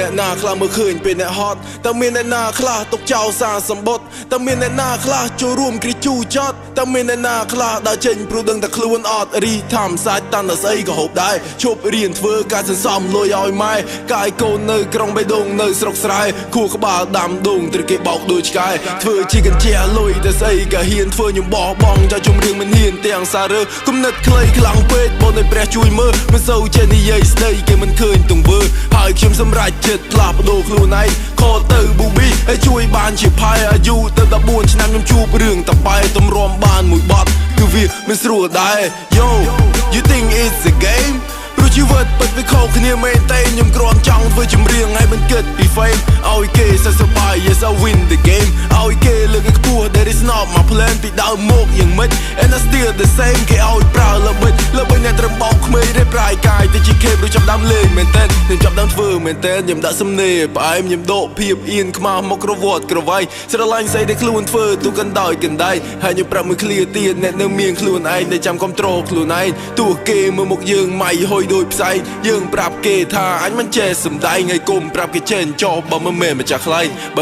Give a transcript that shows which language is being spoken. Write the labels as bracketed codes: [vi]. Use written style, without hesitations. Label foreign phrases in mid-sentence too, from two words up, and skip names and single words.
[km] អ្នកណាខ្លះមើលឃើញពេលអ្នកហត់តើមានអ្នកណាខ្លះទុកចោលសារសម្បត្តិតើមានអ្នកណាខ្លះចូលរួមគ្រាជូចត់តើមានអ្នកណាខ្លះដើរចេញព្រោះដឹងតែខ្លួនអត់រីធម្មសាច់តាន់តែស្អីក៏ហូបដែរឈប់រៀនធ្វើការសន្សំលុយឲ្យម៉ែកាយកូននៅក្រុងបេះដូងនៅស្រុកស្រែខួរក្បាលដាំដូងត្រូវគេបោកដូចឆ្កែធ្វើជាកញ្ចែលុយតែស្អីក៏ហ៊ានធ្វើខ្ញុំបោះបង់ចោលជំរៀងមិនហ៊ានទាំងសាររើគំនិតខ្លីខ្លាំងពេកបងឲ្យព្រះជួយមើលមិនសូវ ចេះនិយាយស្ដីគេមិនឃើញទង្វើហើយខ្ញុំសម្រេចចិត្តផ្លាស់ប្ដូរខ្លួនឯងខកទៅប៊ូប៊ីឲ្យជួយបានជាផាយអាយុទៅ14ឆ្នាំខ្ញុំជួបរឿងតបែទម្រាំបានមួយបទគឺវាមិនស្រួលដែរ [en] Yo you think it's a game [km] ព្រោះជីវិតពិតវាខុសគ្នាមែនទេខ្ញុំគ្រាន់ចង់ធ្វើចម្រៀងឲ្យមិនគិតពី fame ឲ្យគេសប្បាយ [en] Yes I win the game [km] ឲ្យគេលើកឲ្យខ្ពស់ [en] That is not my plan [km] ពីដើមមកយ៉ាងម៉េច [en] And I still the same [km] គេឲ្យប្រើល្បិចអ្នកត្រឹមបោកក្មេងរៀបរាយកាយទៅជាគេព្រោះចាប់ដើមលេងមែនតើខ្ញុំចាប់ដើមធ្វើមែនតើខ្ញុំដាក់សំណេរផ្អែមខ្ញុំដកភាពអៀនខ្មាស់មកក្រវត្តក្រវាយស្រឡាញ់ស្អីដែលខ្លួនធ្វើទូកណ្ដោយក ណ្ដៃហើយខ្ញុំប្រាប់មួយឃ្លាទៀតអ្នកនៅមានខ្លួនឯងដែលចាំគ្រប់ត្រូលខ្លួនឯងទោះគេមើលមុខយើងម៉ៃហុយដូចផ្សែងយើងប្រាប់គេថាអញមិនចេះសំដែងហើយកុំប្រាប់គេចេះចោះបើមិនមែនម្ចាស់ខ្លែងបើ